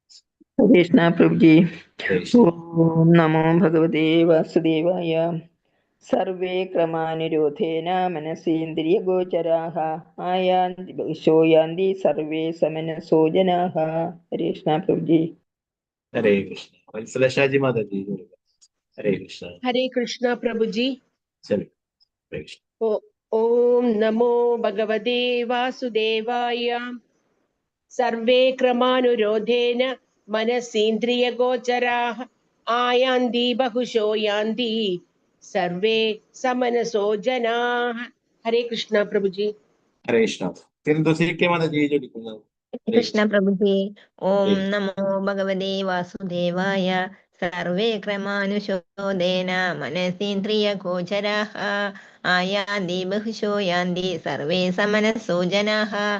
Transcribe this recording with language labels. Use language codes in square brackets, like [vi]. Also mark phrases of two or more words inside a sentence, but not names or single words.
[sa] കൃഷ്ണ പ്രഭുജി. ഓം നമോ ഭഗവതേ വാസുദേവായ. സർവേ ക്രമാനുരോധേന മനസേന്ദ്രിയഗോചരാः ആയാന്തി ബഹുശോ യാന്തി സർവേ സമനസോ ജനാः. ഹരേ കൃഷ്ണ പ്രഭുജി. ഹരേ കൃഷ്ണ. [ml] വത്സലശാജി മാതാജി ചൊല്ലുക. [sa] ഹരേ കൃഷ്ണ. [hi] हरे कृष्णा प्रभु जी। [ml] ചൊല്ലുക. [sa] ഹരേ കൃഷ്ണ. ओम नमो भगवते वासुदेवाय। सर्वे क्रमानुरोधेन मनसीन्द्रियगोचराः आयान्ति बहुशो यान्ति सर्वे समनसो जनाः. [hi] हरे कृष्णा प्रभु जी। [sa] ഹരേ കൃഷ്ണ. [ml] സിന്ധു മാതാജി ചൊല്ലിക്കുന്നത്. [sa] കൃഷ്ണ പ്രഭുജി. ഓം നമോ ഭഗവതേ വാസുദേവായ. സർവേ ക്രമാനുശോദേന മനസേന്ദ്രിയ ഗോചരാഃ ആയാന്തി ബഹുശോ യാന്തി സർവേ സമനസോ ജനാഃ.